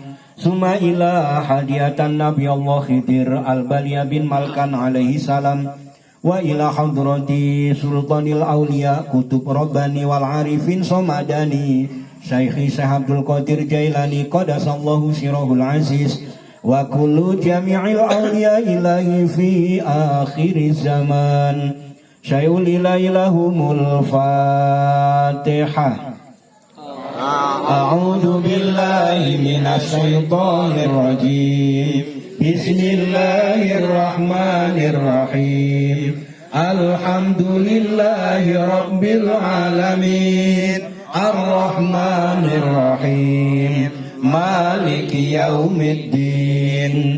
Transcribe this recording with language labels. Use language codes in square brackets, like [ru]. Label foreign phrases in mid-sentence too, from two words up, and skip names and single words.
[ar] ثم إلى هدية نبي الله الخضر بليا بن ملكان عليه السلام وإلى حضرة سلطان الأولياء قطب الرباني والعارفين الصمداني الشيخ عبد القادر الجيلاني قدس الله سره العزيز وكل جميع الأولياء إلهي في آخر الزمان. شيء لله لهم الفاتحة. أعوذ بالله من الشيطان الرجيم. بسم الله الرحمن الرحيم. الحمد لله رب العالمين. الرحمن الرحيم مالك يوم الدين.